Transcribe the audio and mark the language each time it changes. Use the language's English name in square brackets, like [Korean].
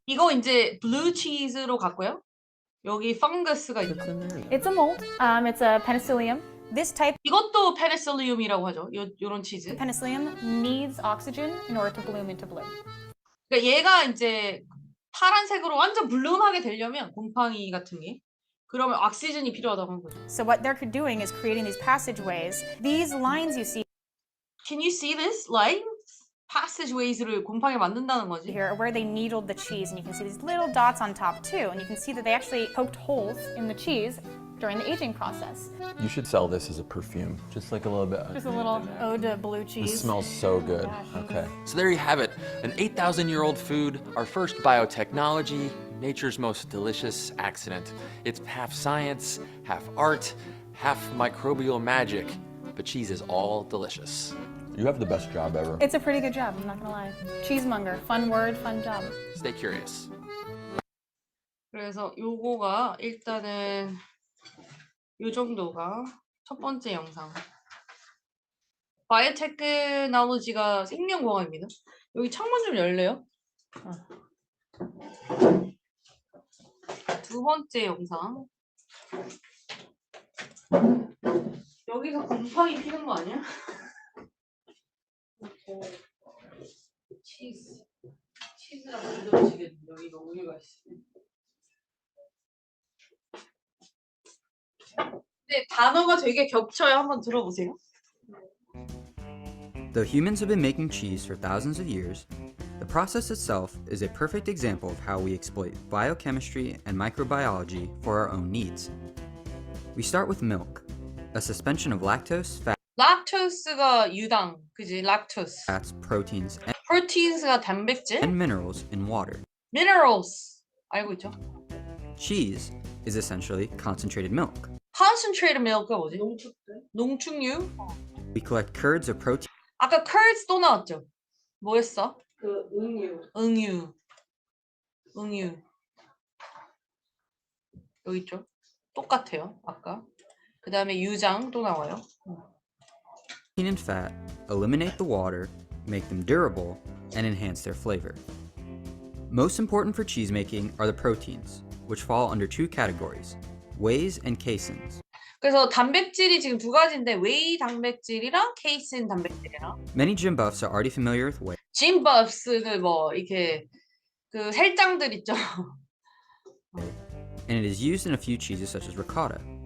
[Korean] 이거 이제 블루 치즈로 갔고요. 여기 펑거스가 있죠. [English] It's a mold. It's a penicillium. This type [Korean] 이것도 페니실리움이라고 하죠. 요런 치즈. [English] of penicillium needs oxygen in order to bloom into blue. [Korean] 그러니까 얘가 이제 파란색으로 완전 블룸하게 되려면 곰팡이 같은 게 그러면 옥시즌이 필요하다고 하는 거죠. [English] So what they're doing is creating these passageways. These lines you see Can you see this line? [Korean] passageways를 곰팡이 만든다는 거지. [English] here are where they needled the cheese, and you can see these little dots on top too. And you can see that they actually poked holes in the cheese during the aging process. You should sell this as a perfume, just like a little bit. Just a little ode to blue This cheese. smells so good. Okay. So there you have it, an 8,000-year-old food, our first biotechnology, nature's most delicious accident. It's half science, half art, half microbial magic, but cheese is all delicious. You have the best job ever. It's a pretty good job, I'm not gonna lie. Cheesemonger, fun word, fun job. Stay curious. [Korean] 그래서 요거가 일단은 요 정도가 첫 번째 영상. 바이오테크놀로지가 생명공학입니다. 여기 창문 좀 열래요? 두 번째 영상. 여기서 곰팡이 피는 거 아니야? 치즈랑 만들어지겠네. 여기가 우유가 있어. 근데 단어가 되게 겹쳐요. 한번 들어보세요. [English] Though humans have been making cheese for thousands of years, the process itself is a perfect example of how we exploit biochemistry and microbiology for our own needs. We start with milk, a suspension of lactose, [Korean] 락토스가 유당, 그지? 락토스. [English] fats, proteins, [Korean] 프로틴스가 단백질. [English] and minerals in water. [Korean] minerals. 알고 있죠? [English] Cheese is essentially concentrated milk. concentrated milk [Korean] 가 뭐지? 농축류. [English] We collect curds of protein [Korean] 아까 curds 또 나왔죠? 뭐였어? 그 응유. 여기 있죠? 똑같아요. 아까. 그 다음에 유장 또 나와요. [English] and fat eliminate the water, make them durable, and enhance their flavor. Most important for cheese making are the proteins, which fall under two categories, wheys and caseins. [Korean] 그래서 단백질이 지금 두 가지인데 웨이 단백질이랑 케이신 단백질이랑 [English] Many gym buffs are already familiar with whey, [Korean] 짐버스는 뭐 이렇게 그 셀장들 있죠. [English] and it is used in a few cheeses such as ricotta,